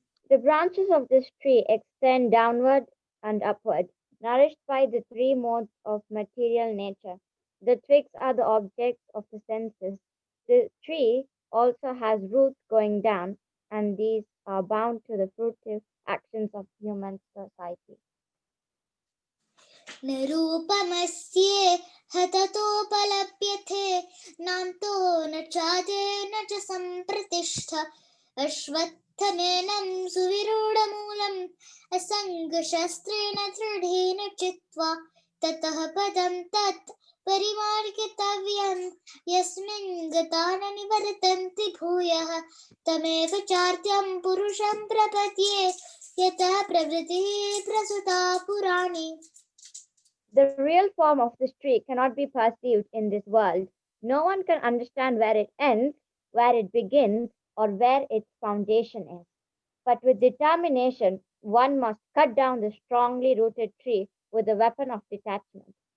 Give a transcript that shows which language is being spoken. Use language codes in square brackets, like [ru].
[en] The branches of this tree extend downward and upward, nourished by the three modes of material nature. The twigs are the objects of the senses. The tree also has roots going down, and these are bound to the fruitive actions of human society. [sa] निरूपमस्ये हततोपलभ्यते नान्तो न चादे न च सम्प्रतिष्ठ अश्वत्थमेनं सुविरूढमूलम् असङ्गशस्त्रेण दृढेन चित्वा ततः पदं तत् परिमार्गितव्यं यस्मिन् गता न निवर्तन्ति भूयः तमेव चार्त्यं पुरुषं प्रपद्ये यतः प्रवृत्तिः प्रसुता पुराणी. [en] The real form of this tree cannot be perceived in this world. No one can understand where it ends, where it begins, or where its foundation is. But with determination, one must cut down the strongly rooted tree with the weapon of detachment.